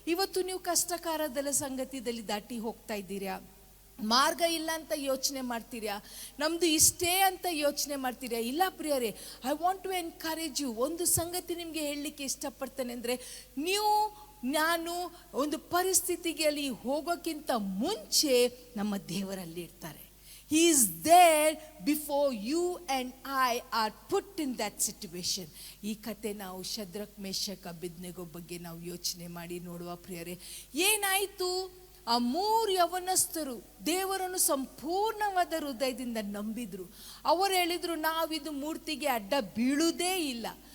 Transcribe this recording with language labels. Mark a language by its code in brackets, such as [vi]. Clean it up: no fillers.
[kn] ಇವತ್ತು ನೀವು ಕಷ್ಟಕಾರದಲ್ಲ ಸಂಗತಿಯಲ್ಲಿ ದಾಟಿ ಹೋಗ್ತಾ ಇದ್ದೀರಾ, ಮಾರ್ಗ ಇಲ್ಲ ಅಂತ ಯೋಚನೆ ಮಾಡ್ತೀರಾ, ನಮ್ಮದು ಇಷ್ಟೇ ಅಂತ ಯೋಚನೆ ಮಾಡ್ತೀರಾ. ಇಲ್ಲ ಪ್ರಿಯರೇ, [en] I want to encourage you. [kn] ಒಂದು ಸಂಗತಿ ನಿಮಗೆ ಹೇಳಲಿಕ್ಕೆ ಇಷ್ಟಪಡ್ತೇನೆ ಅಂದರೆ, ನಾನು ಒಂದು ಪರಿಸ್ಥಿತಿಗೆ ಅಲ್ಲಿ ಹೋಗೋಕ್ಕಿಂತ ಮುಂಚೆ ನಮ್ಮ ದೇವರಲ್ಲಿ ಇರ್ತಾರೆ. [en] He is there before you and I are put in that situation. [kn] ಈ ಕತೆ ನಾವು ಶದ್ರಕ್, ಮೇಷಕ್, ಅಬೇದ್ನೆಗೋ ಬಗ್ಗೆ ನಾವು ಯೋಚನೆ ಮಾಡಿ ನೋಡುವ ಪ್ರಿಯರೇ. ಏನಾಯಿತು? ಆ 3 ಯವನಸ್ಥರು ದೇವರನ್ನು ಸಂಪೂರ್ಣವಾದ ಹೃದಯದಿಂದ ನಂಬಿದ್ರು. ಅವರು ಹೇಳಿದ್ರು, ನಾವಿದು ಮೂರ್ತಿಗೆ ಅಡ್ಡ ಬೀಳುವುದೇ ಇಲ್ಲ.